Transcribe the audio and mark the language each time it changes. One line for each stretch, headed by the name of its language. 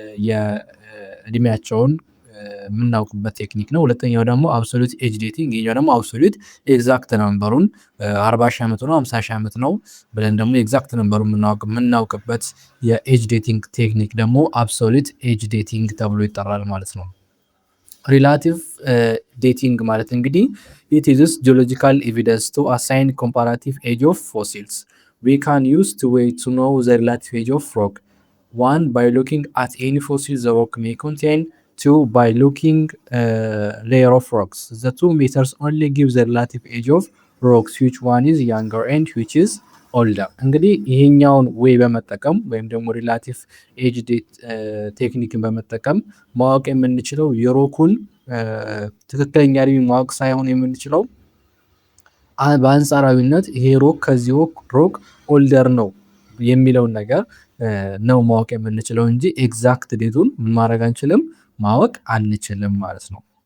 Amharic: የእድሜያቸውን የምናውቅበት ቴክኒክ ነው። ሁለተኛው ደግሞ አብሶሉት ኤጅ ዴቲንግ፣ ይሄኛው ደግሞ አብሶሉት ኤግዛክት ነምበሩን 40 ሺህ ዓመት ነው 50 ሺህ ዓመት ነው ብለን ደግሞ ኤግዛክት ነምበሩን የምናውቅበት የኤጅ ዴቲንግ ቴክኒክ ደግሞ አብሶሉት ኤጅ ዴቲንግ ተብሎ ይጠራል ማለት ነው። ሪላቲቭ ዴቲንግ ማለት እንግዲህ
English: it is geological evidence to assign comparative age of fossils. We can use two ways to know the relative age of rock. One, by looking at any fossil the rock may contain. Two, by looking layer of rocks. The two methods only give the relative age of rocks, which one is younger and which is older.
Amharic: እንግዲህ ይሄኛውን ዌይ በመጠቀም ወይም ደግሞ ሪላቲቭ ኤጅ ቴክኒክን በመጠቀም ማወቅ የምንችለው የሮኩን ትክክለኛ እድሜ ማወቅ ሳይሆን የምንችለው በአንጻራዊነት ይሄ ሮክ ከዚህ ሮክ ኦልደር ነው የሚለውን ነገር ነው ማወቅ የምንችለው እንጂ ኤግዛክት ዴቱን ማድረግ አንችልም፣ ማወቅ አንችልም ማለት ነው።